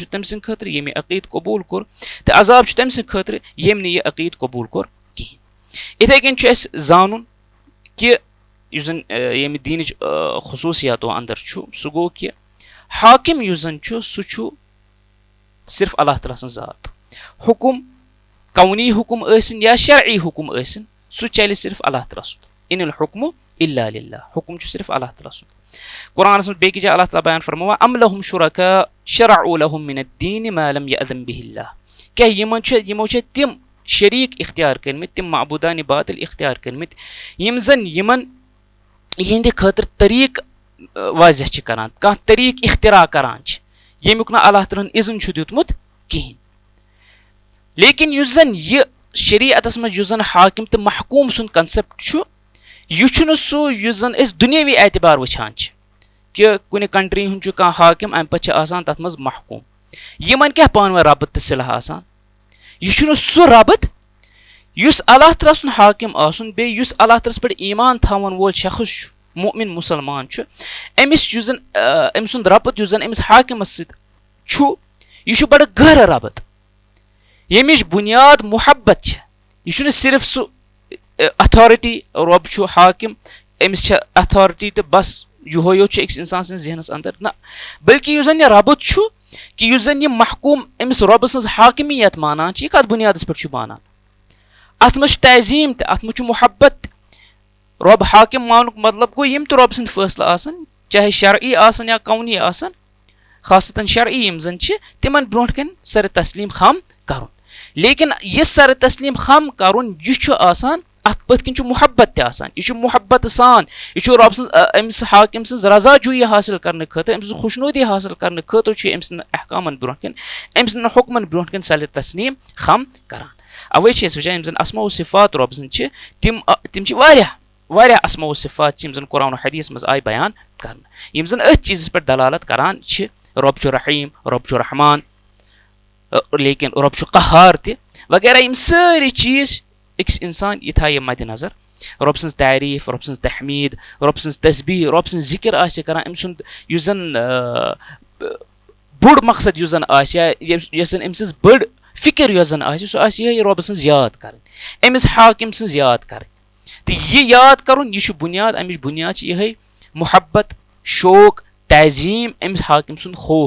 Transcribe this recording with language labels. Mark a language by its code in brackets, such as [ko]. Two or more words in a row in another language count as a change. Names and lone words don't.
[ks] तम सद खतर ये अकीद कबूल कोर तो अजाब तम सद खतर यम यह अकीद कबूल कोर कहें इथे कन जान कि ये दीन खसूसियातों अंदर सह गो कि हाकिम सह सिर्फ अल्लाह ताला सं ज़ात हुकुम कौनी हुकुम या शरई हुकुम सह चल सिर्फ अल्लाह ताला सुद [ar] إن الحكم إلا لله [ks] हुकुम सिर्फ अल्लाह ताला सुद कुरानस में बेकि जाय अल्लाह ताला बयान फरमावा [ar] أم لهم شركاء شرعوا لهم من الدين ما لم يأذن به الله [ks] क्या यमो तिम शरीक इख्तियार करमित तिम माबूदान बातिल इख्तियार करमित यम जन यमन यहंदे खतर तरीक वाज़ह करान कह तरीक इख्तिरा करान यमुक न अल्लाह ताला इज़न दियुतमुत कहें लेकिन युस जन यह शरीअतस मज युस जन हाकिम तो महकूम सुन कंसेप्ट यह सह युस जन दुनियावी एतबार वुछान कि कुन कंट्री हुंद कह हाकिम अम पे आसान तथ मज महकूम यमन क्या पान रबत तो सिलह आसान यह सह रबत युस अल्लाह ताला सुन हाकिम आसन बे युस अल्लाह ताला पे ईमान थावन वोल शख्स मोमिन मुसलमान अमिस युस जन अम सुंद रबत युस जन अमिस हाकिमस सद यह बड़ गहर रबत यमिश बुनियाद मुहब्बत यह सिर्फ सह अथॉरिटी रब हाकिम अमिस अथॉरिटी तो बस यो अक्स इंसान सद जहनस अंदर ना बल्कि युस जन यह रबत कि युस जन यह महकूम अमिस रब सज हाकिमियत मानान यह कत बुनियादस पे मानान अत मज तज़ीम तो अत मज मुहब्बत रब हाकिम मानुक मतलब गो यम तो रब सद फैसला आसन चाहे शरई आसन या कौनी आसन खासतन शरई यम जन तिमन ब्रोह कन सर तस्लीम खम करुन लेकिन यह सर तस्लीम खम करुन यह आसान अत पथ कन मुहब्बत ते आसान यह मुहब्बत सान यह रब अमिस हाकिम सज रजा जुई हासिल करने खतर अमिस खुशनुदी हासिल करने खतर अमिस अहकामन ब्रोह कन अमिस हुक्मन ब्रोह कन सर तस्लीम खम करान अवे वुचान जन अस्मा व सिफात रब सद तिम वारियाह अस्मा व सिफात जन कुरान और हदीस मज आय बयान कर जन अथ चीज़ पे दलालत करान रब रहीम रब रहमान लेकिन रब कहार ते वगैरह यम सारी चीज़ अक्स इंसान यह थाय मद नज़र रब सज तारीफ रब सज तहमीद रब सज तस्बीह रब सज जिक्र आसे करान अम सुंद युस जन बोड़ मकसद युस जन आसे यस जन अम सज बड़ फिक्र यस जन आसे सह आसे यह रब सज याद कर अमिस हाकिम सज याद कर तो यह याद करुन यह बुनियाद अमिश बुनियाद यह मुहब्बत शौक तज़ीम अमिस हाकिम सुंद खौफ